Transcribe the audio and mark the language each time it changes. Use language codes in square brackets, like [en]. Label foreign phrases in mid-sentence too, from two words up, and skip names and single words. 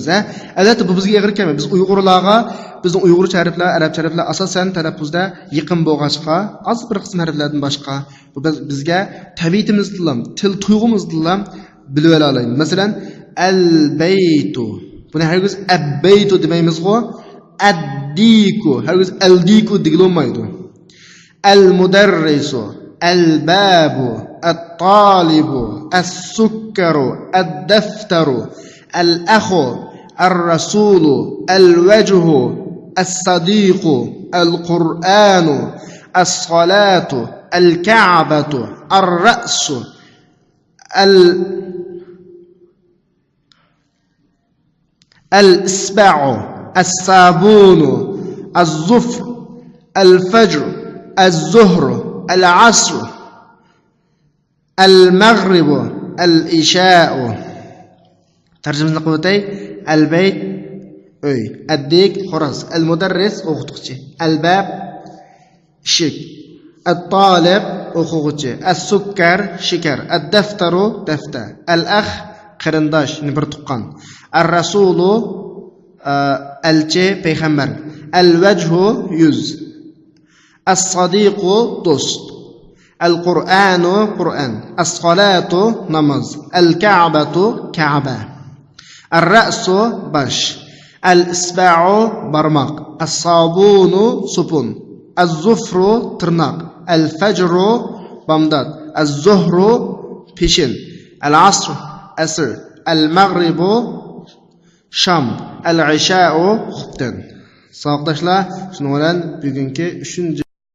[uz] Albatta bu bizga og'ir kelmaydi. Biz Uyg'urlarga, bizning Uyg'urcha harflar, arabcha harflar asosan talaffuzda yaqin bo'lg'achqa, az bir qism harflardan boshqa bu bizga tabiatimiz bilan, til tuyg'umiz bilan bilib olaymiz. Masalan, al-baytu. Buni hargiz ab-baytu demaymiz-ku. Ad-diku, hargiz al-diku deyilmaydi. [ar] المدرسُ, البابُ, الطالبُ، السكرُ، الدفترُ, الأخُ، الرسولُ، الوجهُ، الصديقُ، القرآنُ، الصلاةُ, الكعبةُ، الرأسُ, الإصبعُ، الصابونُ، الظفر، الفجر، الظهرُ، العصر، المغرب، العشاءُ. [uz] Tarjimasini qilib al-bayt uy, ad-dik xo'roz, al-mudarris o'qituvchi, al-bab eshik, الطالب o'quvchi, as-sukkar shikar, ad-daftaru daftar, al-akh qarindosh, bir tuqqan, ar-rasulu elchi payg'ambar, al-wajhu yuz, as-sadiqu do'st, al-qur'anu qur'an, as-salatu namoz, al-ka'batu ka'ba, ar-ra'su bosh, al-isba'u barmoq, as-sabunu supun, az-zufru tırnak, al-fajru bamdad, az-zuhru peshin, al-asr asr, al-maghribu sham, al-isha'u xubtan. Savoqdoshlar, shuning bilan bugungi 3